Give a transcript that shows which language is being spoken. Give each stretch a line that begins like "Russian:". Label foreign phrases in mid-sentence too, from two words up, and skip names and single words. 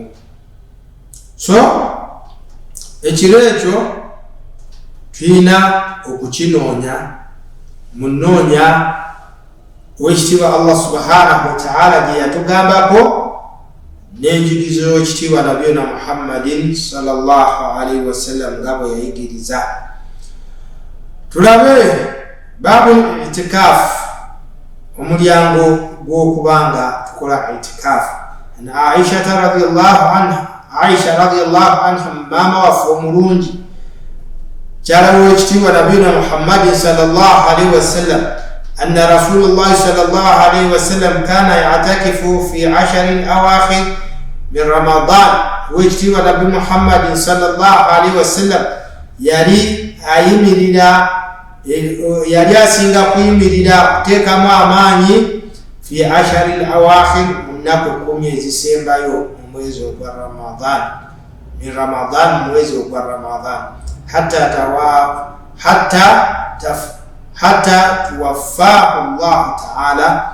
Ganda: So ekiro ekyo tulina okukinoonya munoonya wekitiibwa Allah
Arabic: سبحانه وتعالى
Ganda: gye yatugambako n'enjigizo y'ekitiibwa
Arabic: نبينا محمد صلى الله عليه وسلم
Ganda: nga bwe yayigiriza. Tulabe
Arabic: باب اعتكاف,
Ganda: omulyango gw'okubanga tukola itikaf.
Arabic: Aisha رضي الله عنها
Ganda: mama waffe omulungi kyalawo ekitiibwa
Arabic: نبينا محمد صلى الله عليه وسلم أن رسول الله صلى الله عليه وسلم كان يعتكف في 10 الأواخر من رمضان.
Ganda: Wekitiibwa
Arabic: نبي محمد صلى الله عليه وسلم
Ganda: yali asinga kuyimirira kuteekamu amaanyi
Arabic: في 10 الأواخر,
Ganda: mu nnaku 10 ezisembayo mu mwezi ogwa Ramadan,
Arabic: من رمضان,
Ganda: mu mwezi ogwa Ramadan,
Arabic: حتى توفاه الله تعالى.